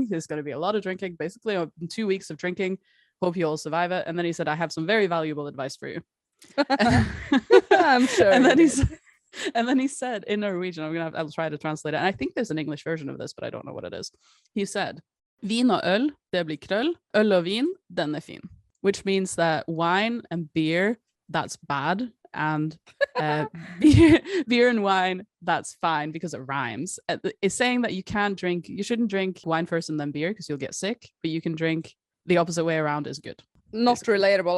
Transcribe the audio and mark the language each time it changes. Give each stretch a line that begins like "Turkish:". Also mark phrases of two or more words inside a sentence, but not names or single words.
English: There's going to be a lot of drinking, basically 2 weeks of drinking. Hope you all survive it. And then he said, I have some very valuable advice for you. I'm sure. And then he said in Norwegian, I'll try to translate it. And I think there's an English version of this, but I don't know what it is. He said,
Norwegian: Vin og øl, det blir krøll. Øl og vin, den er fin.
English: Which means that wine and beer, that's bad. And beer and wine, that's fine because it rhymes. It's saying that you shouldn't drink wine first and then beer because you'll get sick, but you can drink the opposite way around is good. Not relatable.